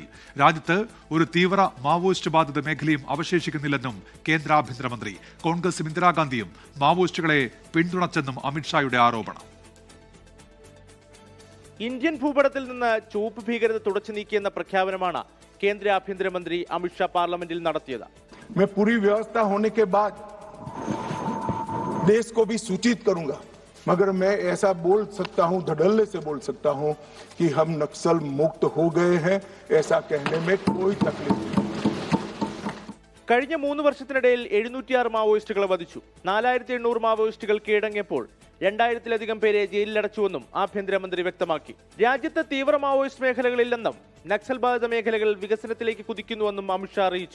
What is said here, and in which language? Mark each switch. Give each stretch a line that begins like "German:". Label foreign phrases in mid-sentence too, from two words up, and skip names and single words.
Malayalam: രാജ്യത്ത് ഒരു തീവ്ര മാവോയിസ്റ്റ് ബാധിത മേഖലയും അവശേഷിക്കുന്നില്ലെന്നും കേന്ദ്ര ആഭ്യന്തരമന്ത്രി. കോൺഗ്രസും ഇന്ദിരാഗാന്ധിയും മാവോയിസ്റ്റുകളെ പിന്തുണച്ചെന്നും അമിത്ഷായുടെ ആരോപണം. ഇന്ത്യൻ ഭൂപടത്തിൽ നിന്ന് ചുവപ്പ് ഭീകരത തുടച്ചു നീക്കിയെന്ന പ്രഖ്യാപനമാണ് കേന്ദ്ര ആഭ്യന്തരമന്ത്രി അമിത്ഷാ പാർലമെന്റിൽ നടത്തിയത്.
Hindi: पूरी व्यवस्था होने के बाद देश को भी सूचित करूंगा, मगर मैं ऐसा बोल सकता हूं, धड़ल्ले से बोल सकता हूं कि हम नक्सल मुक्त हो गए हैं. ऐसा कहने में कोई तकलीफ नहीं.
Malayalam: കഴിഞ്ഞ 3 വർഷത്തിനിടയിൽ 706 മാവോയിസ്റ്റുകളെ വധിച്ചു. 4800 മാവോയിസ്റ്റുകൾ കീഴടങ്ങിയപ്പോൾ 2000-ലധികം പേരെ ജയിലിലടച്ചുവെന്നും ആഭ്യന്തരമന്ത്രി വ്യക്തമാക്കി. രാജ്യത്ത് തീവ്ര മാവോയിസ്റ്റ് മേഖലകളില്ലെന്നും നക്സൽ ബാധിത മേഖലകൾ വികസനത്തിലേക്ക് കുതിക്കുന്നുവെന്നും അമിത്ഷാ അറിയിച്ചു.